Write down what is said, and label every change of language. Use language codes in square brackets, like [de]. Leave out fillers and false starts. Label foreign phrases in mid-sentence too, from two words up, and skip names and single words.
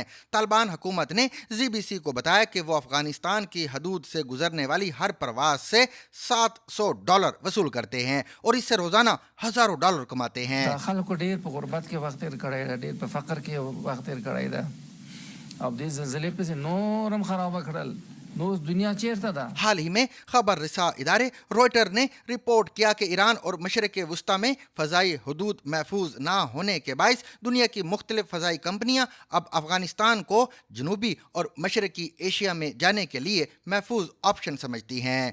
[ur] طالبان حکومت نے ZBC کو بتایا کہ وہ افغانستان کی حدود سے گزرنے والی ہر پرواز سے $700 وصول کرتے ہیں اور اس سے روزانہ ہزاروں ڈالر کماتے ہیں. [ps] अब दې زلزلې پسې نورم خرابه کړل نو اوس دنیا چیرته ده؟ [ur] حال ہی میں خبر رساں ادارے روئٹر نے رپورٹ کیا کہ ایران اور مشرق وسطی میں فضائی حدود محفوظ نہ ہونے کے باعث دنیا کی مختلف فضائی کمپنیاں اب افغانستان کو جنوبی اور مشرقی ایشیا میں جانے کے لیے محفوظ آپشن سمجھتی ہیں۔